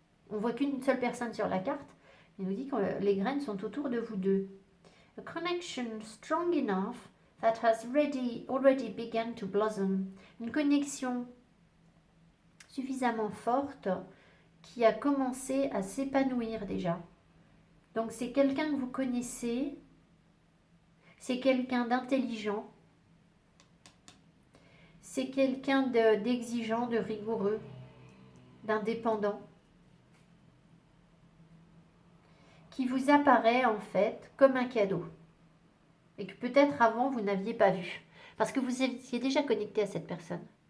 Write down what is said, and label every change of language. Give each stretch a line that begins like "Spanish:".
French: On voit qu'une seule personne sur la carte. Il nous dit que les graines sont autour de vous deux.
English: A connection strong enough that has already begun to blossom.
French: Une connexion suffisamment forte qui a commencé à s'épanouir déjà. Donc c'est quelqu'un que vous connaissez, c'est quelqu'un d'intelligent, c'est quelqu'un d'exigeant, de rigoureux, d'indépendant, qui vous apparaît en fait comme un cadeau et que peut-être avant vous n'aviez pas vu parce que vous étiez déjà connecté à cette personne.